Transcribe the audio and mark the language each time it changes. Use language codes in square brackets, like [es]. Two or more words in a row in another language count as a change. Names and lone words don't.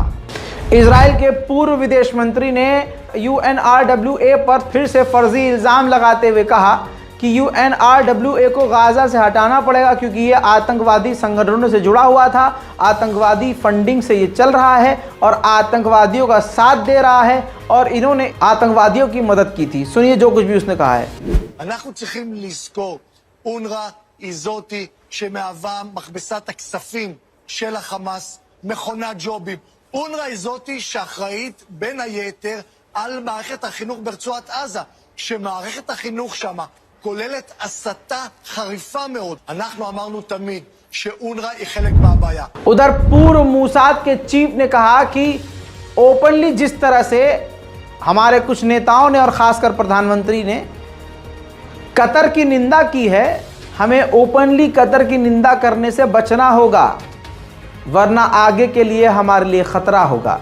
[hi] इजराइल के पूर्व विदेश मंत्री ने UNRWA पर फिर से फर्जी इल्ज़ाम लगाते हुए कहा कि UNRWA को गाजा से हटाना पड़ेगा क्योंकि ये आतंकवादी संगठनों से जुड़ा हुआ था, आतंकवादी फंडिंग से ये चल रहा है और आतंकवादियों का साथ दे रहा है और इन्होंने आतंकवादियों की मदद की थी। सुनिए जो कुछ भी उसने कहा है। [he] אנחנו צריכים לזכור, אונר"א היא זאתי שמהווה מכבסת הכספים של החמאס, מכונת ג'ובים. אונר"א היא זאתי שאחראית בין היתר על מערכת החינוך ברצועת עזה, שמערכת החינוך שמה כוללת הסתה חריפה מאוד. אנחנו אמרנו תמיד שאונר"א היא חלק מהבעיה. [hi] उधर पूर्व मूसाद के चीफ ने कहा कि ओपनली जिस तरह से हमारे कुछ नेताओं ने और खासकर प्रधानमंत्री ने कतर की निंदा की है, हमें ओपनली कतर की निंदा करने से बचना होगा, वरना आगे के लिए हमारे लिए खतरा होगा।